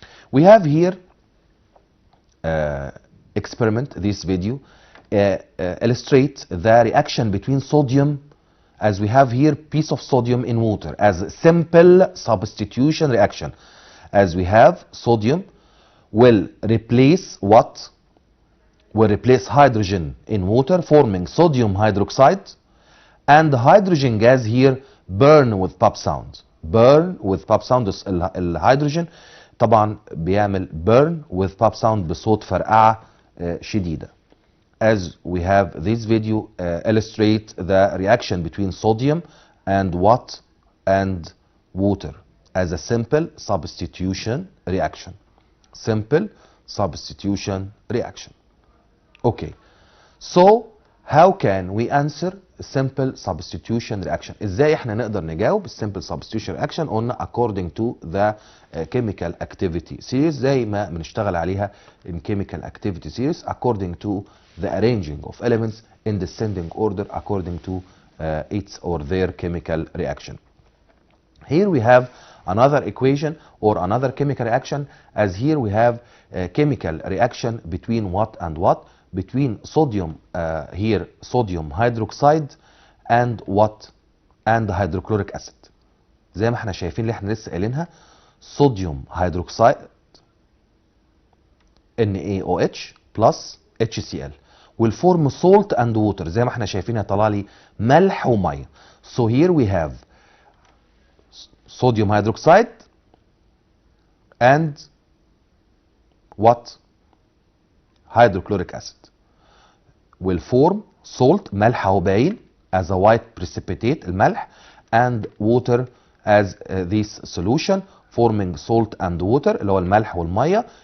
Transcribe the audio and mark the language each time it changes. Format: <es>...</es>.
<en>We have here experiment, this video illustrate the reaction between sodium, as we have here piece of sodium in water as simple substitution reaction. As we have sodium will replace what? Will replace hydrogen in water, forming sodium hydroxide, and the hydrogen gas here burn with pop sound. Burn with pop sound.</en> <ar>الهيدروجين طبعا بيعمل</ar> <en>burn with pop sound</en> <ar>بصوت فرقعة شديدة.</ar> <en>As we have this video illustrate the reaction between sodium and what? And water as a simple substitution reaction. Simple substitution reaction. Okay. So how can we answer simple substitution reaction?</en> <ar>ازاي احنا نقدر نجاوب</ar> <en>simple substitution reaction؟</en> <ar>قلنا</ar> <en>according to the chemical activity series،</en> <ar>زي ما بنشتغل عليها</ar> <en>in chemical activity series according to the arranging of elements in descending order according to its or their chemical reaction. Here we have another equation or another chemical reaction, as here we have a chemical reaction between what and what? Between sodium, here sodium hydroxide and what? And hydrochloric acid.</en> <ar>زي ما احنا شايفين اللي احنا لسه قايلينها، صوديوم هيدروكسيد</ar> <en>NaOH plus HCl</en> <ar>والفورم</ar> <en>salt and water.</en> <ar>زي ما احنا شايفين هيطلع لي ملح وميه.</ar> <en>So here we have sodium hydroxide and what? Hydrochloric acid will form salt</en> <ar>ملح اهو باين</ar> <en>as a white precipitate</en> <ar>الملح,</ar> <en>and water as this solution forming salt and water</en> <ar>اللي هو الملح والميه.</ar>